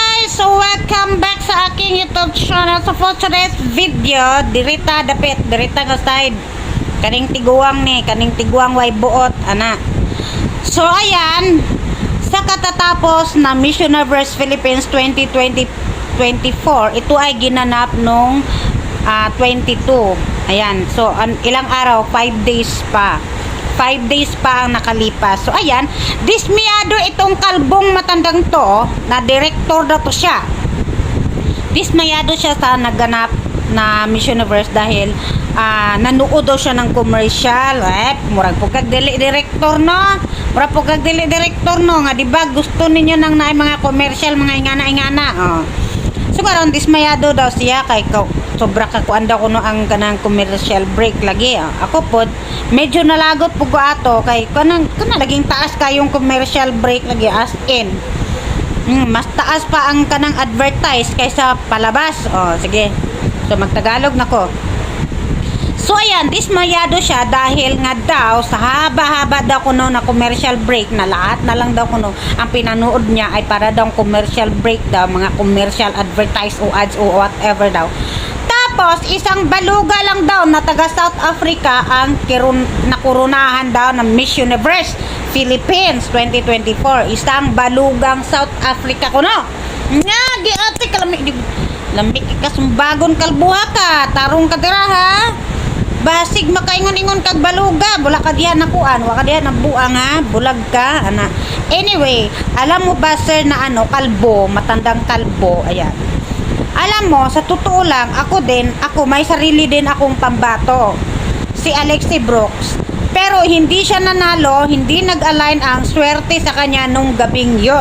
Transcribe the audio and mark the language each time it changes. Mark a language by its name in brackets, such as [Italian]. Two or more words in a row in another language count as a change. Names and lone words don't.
[Filipino] So [English] welcome back [Filipino] sa aking YouTube channel. So [English] for today's video, [Cebuano] dirita dapit, dirita nga side. Kaning tiguang ni, kaning tiguang way buot, ana. [Filipino] So ayan, sa katatapos na Miss Universe Philippines 2024, ito ay ginanap nung 22. Ayan, so ilang araw, 5 days pa. 5 days pa ang nakalipas. So ayan, dismiyado itong kalbong matandang to, na director na to siya. Dismayado siya sa naganap na Miss Universe dahil nanuod daw siya ng commercial. [Cebuano] Murag po kag dili director no. Murag po kag dili director no nga, di ba? Gusto ninyo nang naay mga commercial, mga ingana-ingana. Oh. So karon dismayado daw siya kay sobra kakuan daw kuno ang kanang [English] commercial break [Cebuano] lagi. Ako pod medyo nalagot po ko ato kay kanang laging taas kayong [English] commercial break [Cebuano] lagi [English] as in. [Cebuano] Mas taas pa ang kanang advertise kaysa palabas. Oh, sige. So magtagalog nako. [Filipino] So ayan, dismayado siya dahil nga daw sa haba-haba daw kuno na [English] commercial break [Filipino] na lahat na lang daw kuno ang pinanood niya ay para daw [English] commercial break [Filipino] daw, mga commercial advertise o ads o whatever daw. Tapos isang baluga lang daw na taga South Africa ang nakurunahan daw ng Miss Universe Philippines 2024. [Cebuano] Isang balugang South Africa kuno. Nga giati kalami lamig ka sumbagon kalbuha ka, tarong ka dira ha. Basig makaingon-ingon kag baluga, wala ka diha nakuan, wala ka diha nabuang ha, bulag ka ana. [Filipino] Anyway, alam mo ba sir na kalbo, matandang kalbo, ayan. Alam mo, sa totoo lang, ako may sarili din akong pambato. Si Alexi Brooks. Pero hindi siya nanalo, hindi nag-align ang swerte sa kanya nung gabing yon.